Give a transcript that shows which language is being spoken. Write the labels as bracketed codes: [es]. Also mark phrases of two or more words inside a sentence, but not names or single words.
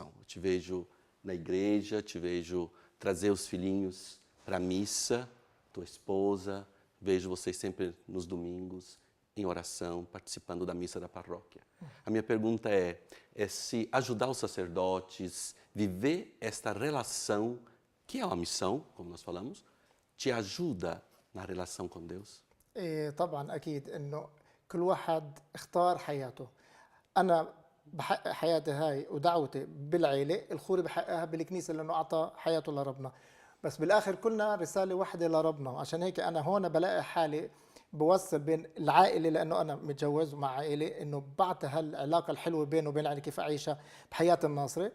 [pt] Eu te vejo na igreja, te vejo trazer os filhinhos para a missa, tua esposa, vejo vocês sempre nos domingos em oração, participando da missa da paróquia. A minha pergunta é se ajudar os sacerdotes, viver esta relação, que é uma missão, como nós falamos, te ajuda na relação com Deus? [ar] طبعا اكيد انه كل واحد اختار حياته. انا بحقق حياتي هاي ودعوتي بالعيله، الخوري بحققها بالكنيسه لانه اعطى حياته لربنا. بس بالاخر كلنا رساله واحده لربنا. عشان هيك انا هون بلاقي حالي بوصل بين العائله، لانه انا متجوز مع عائله، انه بعطي هالعلاقه الحلوه بينه وبين عائلتي كيف اعيشها بحياه الناصري.